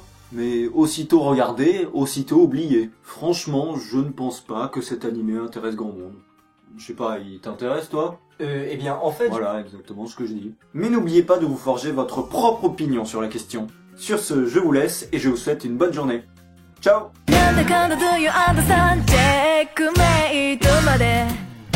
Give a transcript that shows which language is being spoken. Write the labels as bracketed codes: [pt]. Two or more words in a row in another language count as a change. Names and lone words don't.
[fr] Mais aussitôt regardé, aussitôt oublié. Franchement, je ne pense pas que cet animé intéresse grand monde. Je sais pas, il t'intéresse toi? Eh bien, en fait... Voilà, exactement ce que je dis. Mais n'oubliez pas de vous forger votre propre opinion sur la question. Sur ce, je vous laisse et je vous souhaite une bonne journée. Ciao! [ja] なんだかんだ [en] Do you understand [ja] チェックメイトまで